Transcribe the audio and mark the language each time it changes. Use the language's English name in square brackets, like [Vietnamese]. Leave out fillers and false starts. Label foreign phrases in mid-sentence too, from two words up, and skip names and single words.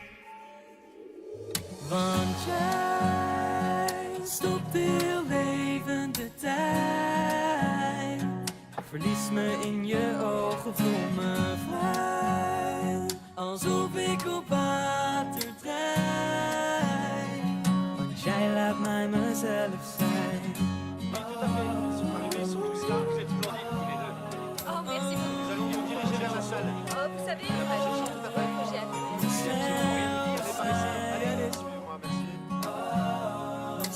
[Dutch] Want jij stopt heel even de tijd. Verlies me in je ogen, voel me vrij. Alsof ik op water drijf. Want jij laat mij mezelf zijn. [French] Oh, merci beaucoup. Nous allons nous diriger vers la salle. Oh, vous savez, j'ai un projet à Allez, allez, suivez-moi, merci.